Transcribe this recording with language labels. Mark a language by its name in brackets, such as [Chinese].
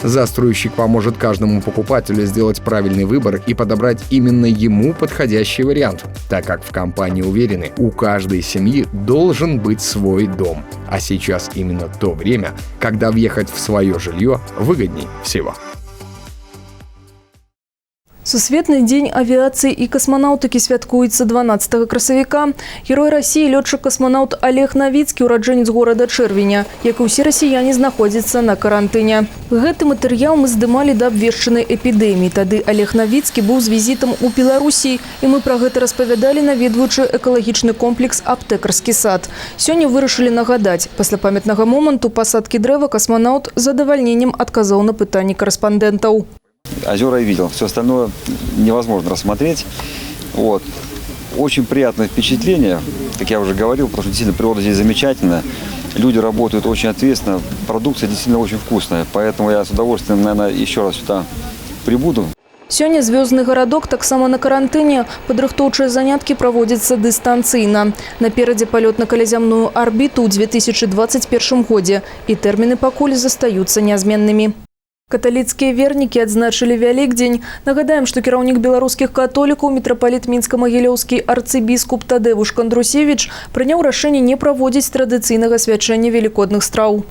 [Russian] Застройщик поможет каждому покупателю сделать правильный выбор и подобрать именно ему подходящий вариант, так как в компании уверены, у каждой семьи должен быть свой дом. А сейчас именно то время, когда въехать в свое жилье выгодней всего. [Belarusian] Сусветны дзень авіяцыі і касманаўтыкі святкуецца 12 красавіка. Герой России лётчык-касманаўт Олег Новицкий, ураджэнец горада Чэрвеня, як і ўсе расіяне, знаходзіцца на карантыне. Гэты матэрыял мы здымалі да абвешчанай эпідэміі. Тады Олег Новицкий быў з візітам у Беларусі, і мы пра гэта распавядалі, наведваючы экалагічны комплекс «Аптэкарскі сад». Сёння вырашылі нагадаць. Пасля памятнага моманту пасадкі дрэва касманаўт з задавальненнем адказаў на пытанні корэспандэнтаў. [Russian] Озера я видел, все остальное невозможно рассмотреть. Вот. Очень приятное впечатление, как я уже говорил, потому что действительно природа здесь замечательная. Люди работают очень ответственно, продукция действительно очень вкусная. Поэтому я с удовольствием, наверное, еще раз сюда прибуду. [Belarusian] Сёння звездный городок таксама на карантыне. Падрыхтоўчыя заняткі праводзяцца дыстанцыйна. Наперадзе палёт на калязямную арбіту ў 2021 годзе. І тэрміны пакуль застаюцца нязменнымі. Каталіцкія вернікі адзначылі Вялікдзень. Нагадаем, што кіраўнік беларускіх католікаў мітрапаліт мінска-магілёўскі арцыбіскуп Тадеуш Кандрусевіч прыняў рашэнне не праводзіць традыцыйнага свячэння велікодных страў.